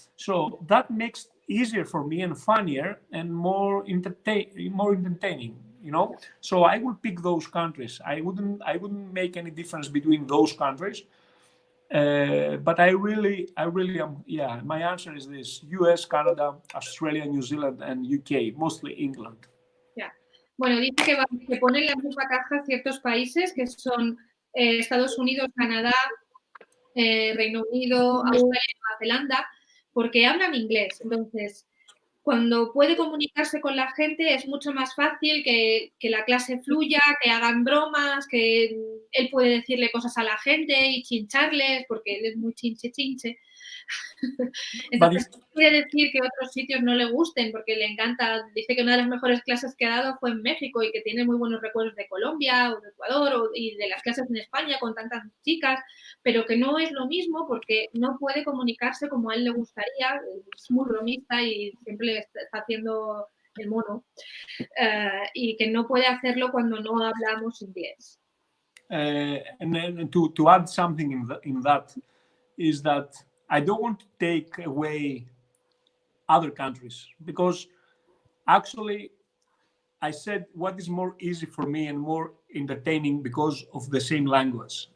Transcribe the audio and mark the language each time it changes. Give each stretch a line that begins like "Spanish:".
English: So that makes easier for me and funnier and more entertaining, So I will pick those countries. I wouldn't make any difference between those countries. But I really am, my answer is this: US, Canada, Australia, New Zealand, and UK, mostly England.
Spanish: Bueno, dice que pone en la misma caja ciertos países que son Estados Unidos, Canadá, Reino Unido, Australia y Nueva Zelanda, porque hablan inglés. Entonces, cuando puede comunicarse con la gente es mucho más fácil que la clase fluya, que hagan bromas, que él puede decirle cosas a la gente y chincharles, porque él es muy chinche. Entonces, no quiere decir que otros sitios no le gusten, porque le encanta. Dice que una de las mejores clases que ha dado fue en México y que tiene muy buenos recuerdos de Colombia o de Ecuador y de las clases en España con tantas chicas, pero que no es lo mismo porque no puede comunicarse como a él le gustaría. Es muy bromista y siempre le está haciendo el mono, y que no puede hacerlo cuando no hablamos inglés.
English: And then to add something in that is that I don't want to take away other countries, because actually I said what is more easy for me and more entertaining because of the same language.